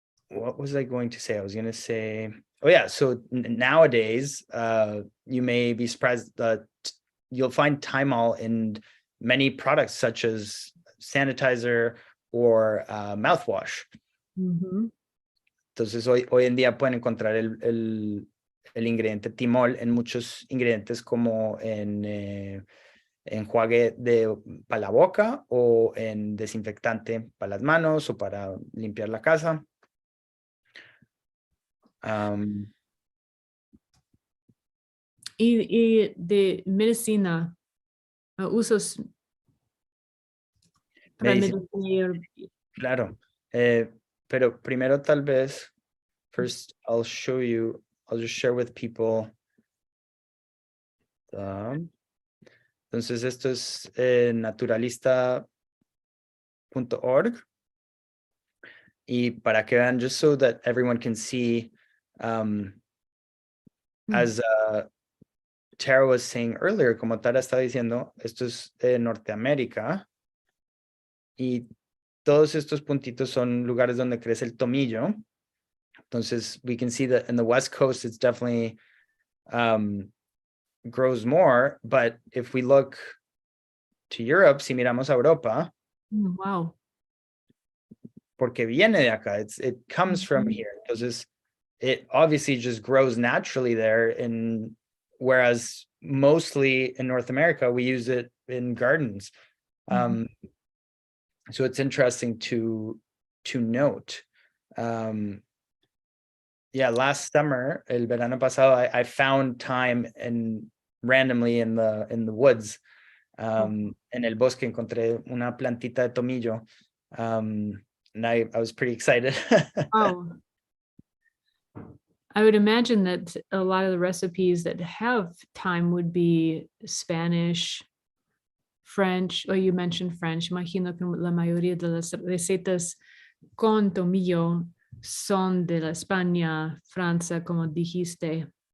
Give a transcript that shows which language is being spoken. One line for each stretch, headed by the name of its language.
English: What was I going to say? I was going to say, oh yeah. So nowadays, you may be surprised that you'll find thymol in many products such as sanitizer or mouthwash.
Spanish: Entonces hoy en día pueden encontrar el ingrediente thymol en muchos ingredientes como en enjuague para la boca o en desinfectante para las manos o para limpiar la casa. Y de medicina, usos para Medicina, medicar. claro. Pero primero tal vez,
English: first I'll just share with people.
Spanish: Entonces esto es naturalista.org. Y para que vean,
English: just so that everyone can see, as Tara was saying earlier,
Spanish: como Tara estaba diciendo, esto es Norteamérica. Y todos estos puntitos son lugares donde crece el tomillo. Entonces,
English: we can see that in the West Coast, it's definitely grows more. But if we look to Europe,
Spanish: si miramos a Europa,
English: Wow.
Spanish: porque viene de acá,
English: it comes from here.
Spanish: Entonces,
English: it obviously just grows naturally there. And whereas mostly in North America, we use it in gardens. So it's interesting to note. Yeah, last summer,
Spanish: el verano pasado,
English: I found thyme randomly in the woods.
Spanish: En el bosque encontré una plantita de tomillo.
English: And I was pretty excited. Oh. I would imagine that a lot of the recipes that have thyme would be Spanish, French, or you mentioned French.
Spanish: Imagino que la mayoría de las recetas con tomillo son de la España, Francia, como dijiste.